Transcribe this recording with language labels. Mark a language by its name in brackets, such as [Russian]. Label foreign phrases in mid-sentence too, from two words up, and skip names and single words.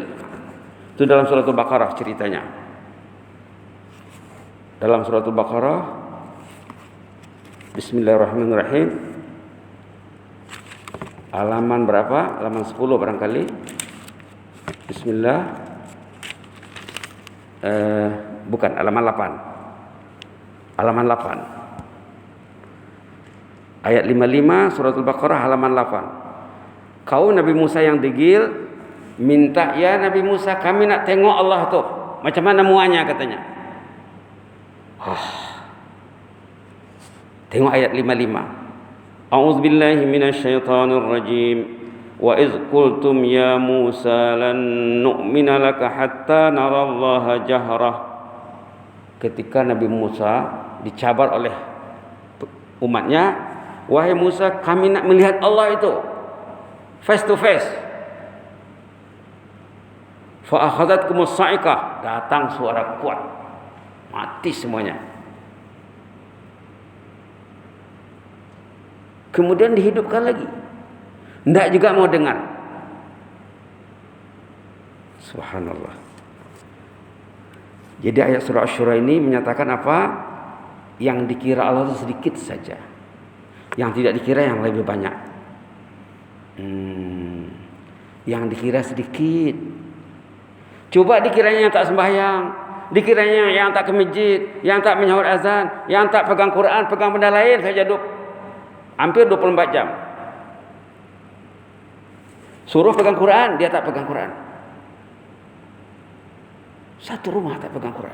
[Malay] Itu dalam surah Al-Baqarah ceritanya. Dalam surah Al-Baqarah, Bismillahirrahmanirrahim, halaman berapa? Halaman 10 barangkali. Bismillah. Bukan, halaman 8. Halaman 8. Ayat 55 surah Al-Baqarah halaman 8. Kau Nabi Musa yang degil minta, ya Nabi Musa, kami nak tengok Allah tuh. Macam mana muanya katanya. Tengok ayat 55. [Arabic] أعوذ بالله من الشيطان الرجيم. وإذ قلتم يا موسى لن نؤمن لك حتى نرى الله جهرة. [Malay] Ketika Nabi Musa dicabar oleh umatnya, wahai Musa, kami nak melihat Allah itu [English] face to face. [Arabic] فأخذتكم الصاعقة, [Malay] datang suara kuat, mati semuanya. Kemudian dihidupkan lagi, tidak juga mau dengar. Subhanallah. Jadi ayat surah Asy-Syura ini menyatakan apa? Yang dikira Allah itu sedikit saja, yang tidak dikira yang lebih banyak. Yang dikira sedikit, coba dikiranya yang tak sembahyang, dikiranya yang tak ke masjid, yang tak menyahut azan, yang tak pegang Quran, pegang benda lain saja hampir 24 jam. Suruh pegang Quran, dia tak pegang Quran. Satu rumah tak pegang Quran.